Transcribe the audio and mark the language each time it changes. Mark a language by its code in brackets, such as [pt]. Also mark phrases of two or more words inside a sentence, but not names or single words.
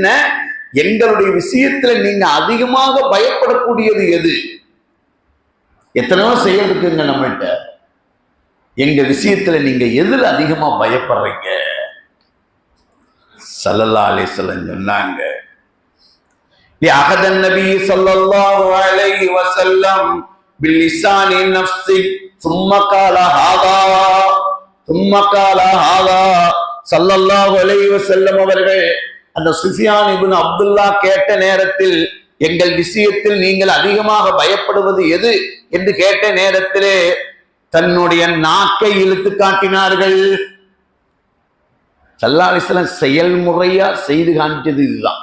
[ta] எங்களுடைய விஷயத்துல நீங்க அதிகமாக பயப்படக்கூடியது எது? எத்தனையோ செயல் இருக்குங்க நம்மள்கிட்ட. எங்க விஷயத்துல நீங்க எதுல அதிகமா பயப்படுறீங்க? [ar] صلى الله عليه وسلم சொன்னாங்க, لأخذ النبي صلى الله عليه وسلم باللسان نفسه ثم قال هذا صلى الله عليه وسلم [ta] அவர்கள் அந்த சுஃபியான் இப்னு அப்துல்லா கேட்ட நேரத்தில் எங்கள் விஷயத்தில் நீங்கள் அதிகமாக பயப்படுவது எது என்று கேட்ட நேரத்திலே தன்னுடைய நாக்கை இழுத்து காட்டினார்கள். [ar] صلى الله عليه وسلم [ta] செயல்முறையா செய்து காமிச்சது இதுதான்.